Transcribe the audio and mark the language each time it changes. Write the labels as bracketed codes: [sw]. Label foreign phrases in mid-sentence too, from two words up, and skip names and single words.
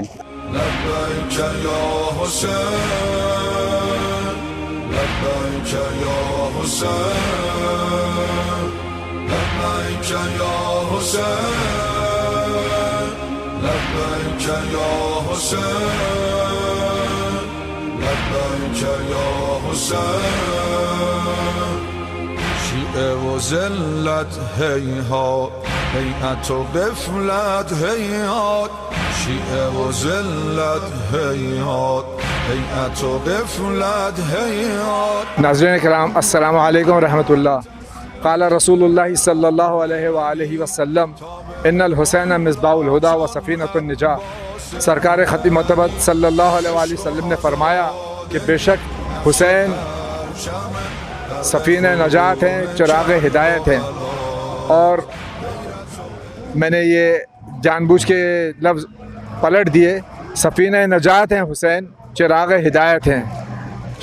[ar] لبيك يا حسين، لبيك يا حسين، لبيك يا حسين، لبيك يا حسين، لبيك يا حسين. [fa] شیعه و ذلت هیهات، هیئت و غفلت هیهات، شیعه و ذلت هیهات، هیئت و غفلت هیهات. [hi] नाज़रीन किराम, [ar] السلام عليكم رحمة الله. قال رسول الله صلى الله عليه وسلم، إن الحسين مصباح الهدى وسفينة النجاة. [hi] सरकार ख़तीम मुतबद [ar] صلى الله عليه وسلم [hi] ने फरमाया कि बेशक हुसैन सफ़ीना नजात हैं, चिराग हिदायत हैं। और मैंने ये जानबूझ के लफ्ज़ पलट दिए, सफ़ीना नजात हैं हुसैन, चिराग हिदायत हैं।